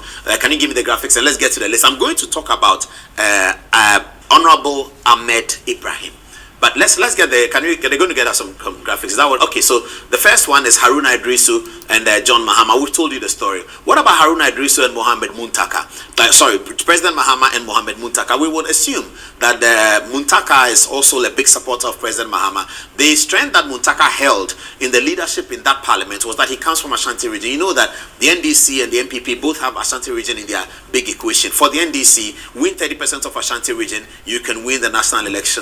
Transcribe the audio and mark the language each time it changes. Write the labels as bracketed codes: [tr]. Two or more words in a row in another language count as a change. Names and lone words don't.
[en] Can you give me the graphics and let's get to the list? I'm going to talk about Honorable Ahmed Ibrahim. But let's get the, they're going to get us some graphics. Is that what? Okay, so the first one is Haruna Idrisu and John Mahama. We've told you the story. What about Haruna Idrisu and Mohamed Muntaka? President Mahama and Mohamed Muntaka. We would assume that Muntaka is also a big supporter of President Mahama. The strength that Muntaka held in the leadership in that parliament was that he comes from Ashanti region. You know that the NDC and the MPP both have Ashanti region in their big equation. For the NDC, win 30% of Ashanti region, you can win the national election.